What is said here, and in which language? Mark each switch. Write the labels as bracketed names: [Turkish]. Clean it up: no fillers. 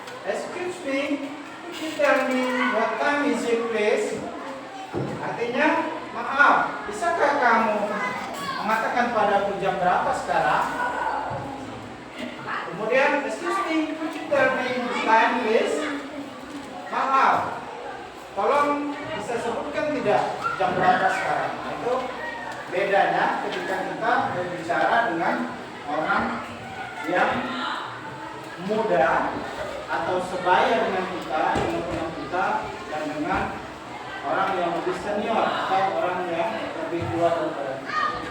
[English] Excuse me, could you tell me what time is it, please? [Indonesian] Artinya, maaf, bisakah kamu mengatakan padaku jam berapa sekarang? Kemudian, [English] excuse me, could you tell me time, please? [Indonesian] Maaf, tolong bisa sebutkan tidak jam berapa sekarang? Nah, itu bedanya ketika kita berbicara dengan orang yang muda atau sebaya dengan kita, dan dengan orang yang lebih senior atau orang yang lebih tua daripada kita.